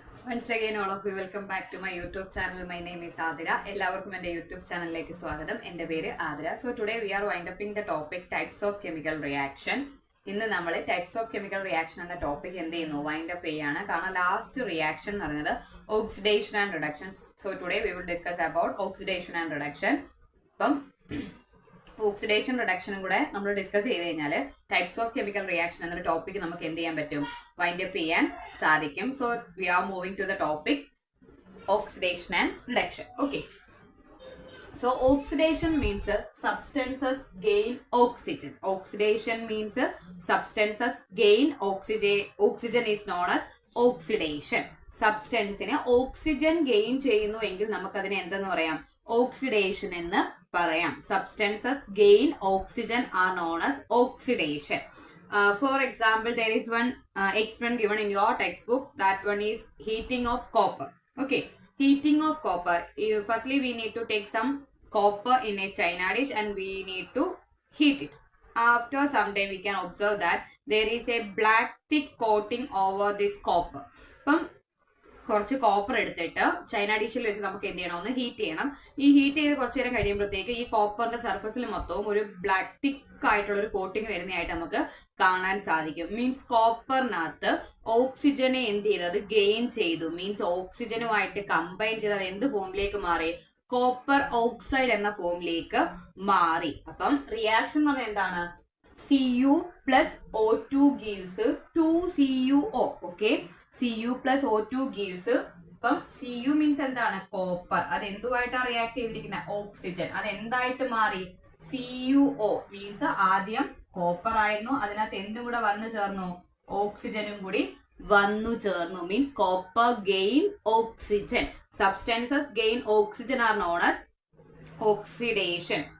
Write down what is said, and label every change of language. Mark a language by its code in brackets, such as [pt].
[en] Once again, all of you, welcome back to my YouTube channel. My name is Adira. [ml] എല്ലാവർക്കും എൻ്റെ YouTube ചാനലിലേക്ക് സ്വാഗതം. എൻ്റെ പേര് Athira. [en] So today we are winding the topic types of chemical reaction. [ml] ഇന്ന് നമ്മൾ types of chemical reaction എന്ന topic എന്ത് ചെയ്യുന്നു വൈൻഡ് അപ്പ് ചെയ്യാണ്. കാരണം ലാസ്റ്റ് റിയാക്ഷൻ എന്ന് പറയുന്നത് oxidation and reduction. [en] So today we will discuss about oxidation and reduction. [ml] അപ്പം ഓക്സിഡേഷൻ റിഡക്ഷനും കൂടെ നമ്മൾ ഡിസ്കസ് ചെയ്ത് കഴിഞ്ഞാൽ ടൈപ്സ് ഓഫ് കെമിക്കൽ റിയാക്ഷൻ എന്നൊരു ടോപ്പിക് നമുക്ക് എന്ത് ചെയ്യാൻ പറ്റും വൈൻഡ് അപ്പ് ചെയ്യാൻ സാധിക്കും. [en] So we are moving to the topic oxidation and reduction. Okay, so oxidation means substances gain oxygen. Oxidation means substances gain oxygen. Oxygen is known as oxidation. [ml] സബ്സ്റ്റൻസിന് oxygen gain ചെയ്യുന്നു എങ്കിൽ നമുക്ക് അതിനെ എന്തെന്ന് പറയാം oxidation എന്ന് പറയാം. [en] Substances gain oxygen are known as oxidation. For example, there is one experiment given in your textbook. That one is heating of copper. Okay, heating of copper. Firstly, we need to take some copper in a china dish and we need to heat it. After some time, we can observe that there is a black thick coating over this copper. [ml] കുറച്ച് copper എടുത്തിട്ട് China ഡിഷിൽ വെച്ച് നമുക്ക് എന്ത് ചെയ്യണം ഒന്ന് heat ചെയ്യണം. ഈ ഹീറ്റ് ചെയ്ത് കുറച്ചു നേരം കഴിയുമ്പോഴത്തേക്ക് ഈ കോപ്പറിന്റെ സർഫസിൽ മൊത്തവും ഒരു ബ്ലാക്ക് തിക്ക് ആയിട്ടുള്ള ഒരു കോട്ടിങ് വരുന്നതായിട്ട് നമുക്ക് കാണാൻ സാധിക്കും. മീൻസ് കോപ്പറിനകത്ത് ഓക്സിജനെ എന്ത് ചെയ്തു അത് ഗെയിൻ ചെയ്തു. മീൻസ് ഓക്സിജനുമായിട്ട് കമ്പൈൻ ചെയ്ത് അത് എന്ത് ഫോമിലേക്ക് മാറി കോപ്പർ ഓക്സൈഡ് എന്ന ഫോമിലേക്ക് മാറി. അപ്പം റിയാക്ഷൻ എന്ന് പറഞ്ഞാൽ എന്താണ് [en] Cu plus O2 gives 2CuO. Okay, Cu plus O2 gives [ml] അപ്പം Cu മീൻസ് എന്താണ് കോപ്പർ. അത് എന്തുമായിട്ടാണ് റിയാക്ട് ചെയ്തിരിക്കുന്നത് ഓക്സിജൻ. അത് എന്തായിട്ട് മാറി CuO മീൻസ് ആദ്യം കോപ്പർ ആയിരുന്നു, അതിനകത്ത് എന്തും കൂടെ വന്നു ചേർന്നു ഓക്സിജനും കൂടി വന്നു ചേർന്നു. [en] Means copper gain oxygen. Substances gain oxygen are known as oxidation.